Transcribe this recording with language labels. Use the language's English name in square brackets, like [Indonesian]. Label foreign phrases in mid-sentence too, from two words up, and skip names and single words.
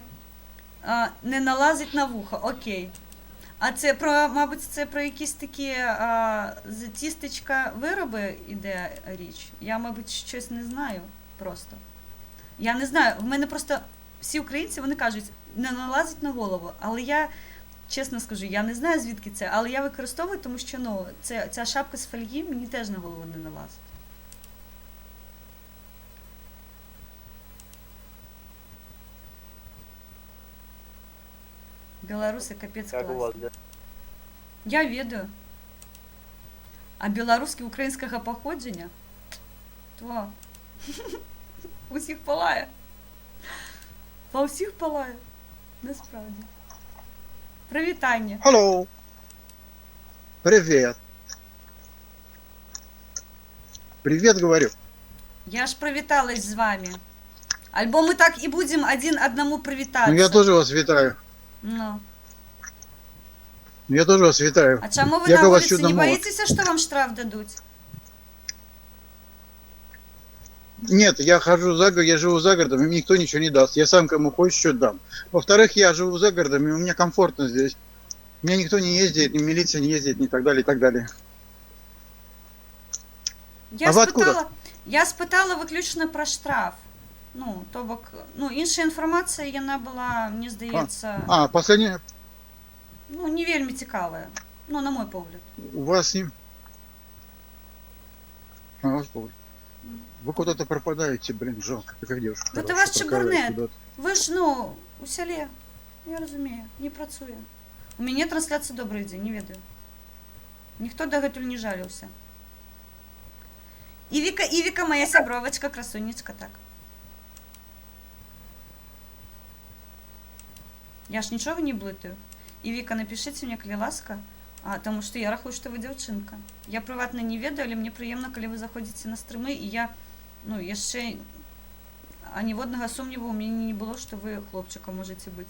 [Ukrainian] не налазить на вухо, окей. А це про, мабуть, це про якісь такі з тістечка вироби іде річ. Я, мабуть, щось не знаю просто. Я не знаю, в мене просто всі українці, вони кажуть, не налазить на голову. Але я, чесно скажу, я не знаю, звідки це, але я використовую, тому що, ну, ця шапка з фольги мені теж на голову не налазить. [Belarusian] Беларусы капец класс. Я ведаю. А беларускі украінскага паходжання? То. Усіх палае. Па ўсіх палае. Насправді. Прывітанне. [Russian] Hello. Привет. Привет, говорю. [Ukrainian] Я ж привіталась з вами. Альбо мы так і будем один одному привітатися. Ну, я тоже вас вітаю. Ну. Я тоже вас вітаю. А чому ви Як на у вас вулиці чудно не мова? боїтеся, що вам штраф дадуть? [Russian] Нет, я хожу за город, я живу за городом, и мне никто ничего не даст. Я сам кому хочешь что дам. Во-вторых, я живу за городом, и мне комфортно здесь. У меня никто не ездит, ни милиция не ездит, ни так далее, и так далее. [Ukrainian] Я спитала виключно про штраф. [Belarusian] Ну, то бок, ну, інша інформація, яна була, мені здається, [Russian] Последнее, [Belarusian] ну, не вельми цікавая. Ну, на мой погляд. [Russian] у вас не... Господи. Вы куда-то пропадаете, блин, жалко. Такая девушка. [Belarusian] Гэта [Russian] хорошая, ваш чебурнет. куда-то. [Ukrainian] Ви ж, ну, у сяле, я розумію, не працує. [Belarusian] У мяне трансляцыя «Добрый дзень», не ведаю. Ніхто дагэтуль не жаліўся. [Ukrainian] Івіка, моя сябровачка, красунечка, так. Я ж нічого не блытаю. І Віка, напишіть мені, коли ласка, тому що я рахую, що ви дівчинка. Я приватно [Belarusian] не ведаю, [Ukrainian] але мені приємно, коли ви заходите на стріми, і я, ще ніводного сумніву у мене не було, що ви хлопчиком можете бути.